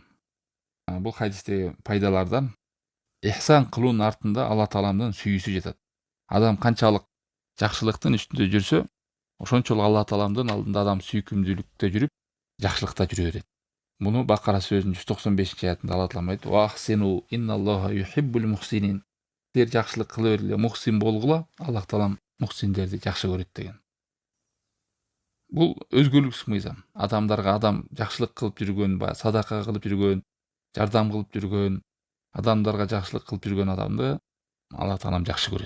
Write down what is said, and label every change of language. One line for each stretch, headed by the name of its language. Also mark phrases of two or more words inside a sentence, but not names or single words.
Kyrgyz: Бул хадистеги пайдалардан ихсан кылуунун артында Алла Тааламдын сүйүүсү жатат. Адам канчалык жакшылыктын үстүндө жүрсө, ошончолук Алла Тааламдын алдында адам сүйкүмдүүлүктө жүрүп, жакшылыкта жүрө берет. Муну Бакара сөзүнүн 195-аятында Алла Таалам айтты:
Arabic: "وأحسنوا إن الله يحب المحسنين".
Kyrgyz: Силер жакшылык кыла бергиле, мухсин болгула, Аллах Таалам мухсиндерди жакшы көрөт деген. Бул өзгөлүксүз мыйзам. Адамдарга адам жакшылык кылып жүргөн, садака кылып жүргөн, жардам кылып жүргөн, адамдарга жакшылык кылып жүргөн адамды Алла Таалам жакшы көрөт.